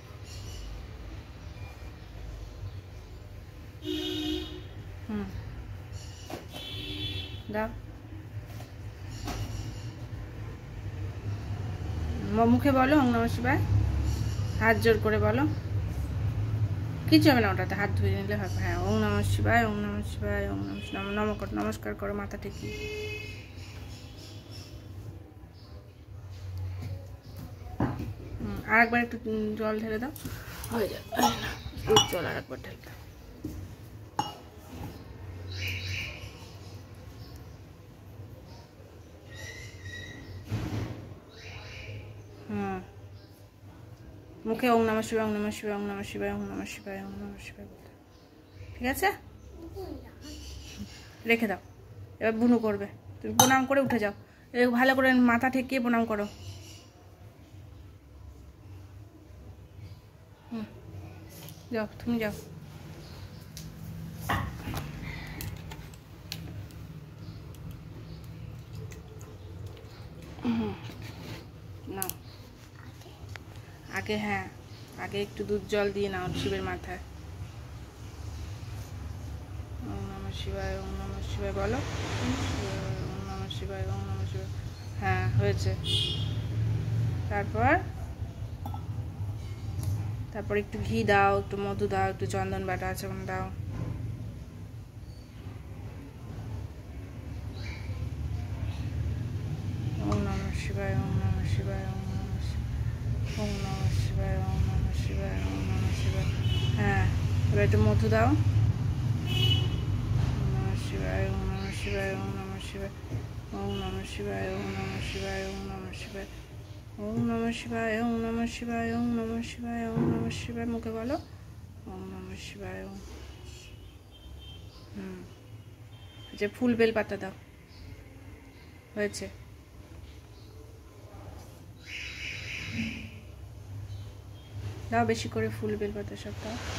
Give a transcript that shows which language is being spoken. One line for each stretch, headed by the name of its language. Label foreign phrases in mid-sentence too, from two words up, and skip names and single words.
Bangla: দাও মুখে বলো
Sanskrit: ওম নমঃ শিবায়,
Bangla: হাত জোর করে বলো, কিছু হবে না ওটাতে, হাত ধুয়ে নিলে হবে।
Sanskrit: হ্যাঁ ওম নমঃ শিবায়, ওম নমঃ শিবায়, ওম নমঃ শিবায়,
Bangla: নমস্কার করো মাথা টেকি। আর একবার একটু জল ঢেলে দাও, হয়ে যাবে। জল আর একবার ঢেলে দাও। মুখে
Sanskrit: ওম নমঃ শিবায়, ওম নমঃ শিবায়, ওম নমঃ শিবায়, ওম নমঃ শিবায়, ওম নমঃ শিবায়
Bangla: বলতে, ঠিক আছে? রেখে দাও। এবার বুনু করবে, তুমি প্রণাম করে উঠে যাও, ভালো করে মাথা ঠেকিয়ে প্রণাম করো। যাও তুমি যাও। নাও আগে, হ্যাঁ আগে একটু দুধ জল দিয়ে নাও শিবের মাথায়।
Sanskrit: ওম নমঃ শিবায়, ওম নমঃ শিবায় বলো, ওম নমঃ শিবায়, ওম নমঃ শিবায়।
Bangla: হ্যাঁ হয়েছে। তারপর একটু ঘি দাও, একটু মধু দাও, একটু চন্দন বাটা আছে দাও।
Sanskrit: ওম নমঃ শিবায়, ওম নমঃ শিবায়, ওম নমঃ শিবায়, ওম নমঃ শিবায়, ওম নমঃ শিবায়, ওম নমঃ শিবায়।
Bangla: হ্যাঁ এবার একটু মধু দাও।
Sanskrit: ওম নমঃ শিবায়, ওম নমঃ শিবায়, ওম নমঃ শিবায়, ওম নমঃ শিবায়, ওম নমঃ শিবায়, ওম নমঃ শিবায়, ওম নমঃ শিবায়, ওম নমঃ শিবায়, ওম নমঃ শিবায়, ওম নমঃ শিবায়।
Bangla: মুখে বলো
Sanskrit: ওম নমঃ শিবায়।
Bangla: যে ফুল বেল পাতা দাও, হয়েছে। দাও বেশি করে ফুল বেল পাতা সব দাও।